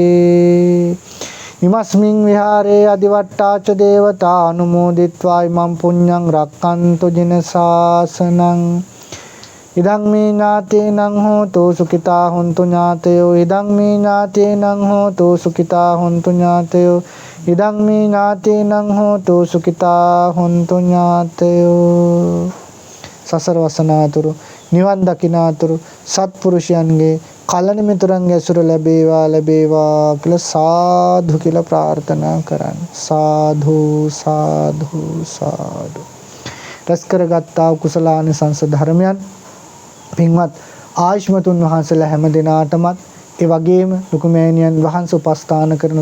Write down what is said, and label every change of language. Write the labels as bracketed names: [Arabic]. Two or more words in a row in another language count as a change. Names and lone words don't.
[Pali] ඉමස්මින් විහාරේ අදිවට්ඨාච දේවතා අනුමෝදිත්වා ඉමං පුඤ්ඤං රක්ඛන්තු ජින ශාසනං. ඉදං මේ ඥාතේනං හෝතු සුඛිතා හොන්තු ඥාතයෝ. ඉදං මේ ඥාතේනං හෝතු සුඛිතා හොන්තු ඥාතයෝ. ඉදං මේ ඥාතේනං හෝතු සුඛිතා හොන්තු ඥාතයෝ. [Sinhala] සසර වසනාතුරු නිවන් දකිනාතුරු සත්පුරුෂයන්ගේ කලණ මිතුරන්ගේ ඇසුර ලැබේවා ලැබේවා කියලා සාදු කියලා ප්‍රාර්ථනා කරන්න. සාදු සාදු සාදු. රැස් කරගත්තා කුසලානිසංස ධර්මයන් පින්වත් ආයුෂ්මතුන් වහන්සේලා හැම දිනාටමත් ඒ වගේම ලුකුමෑණියන් වහන්සේ උපස්ථාන කරන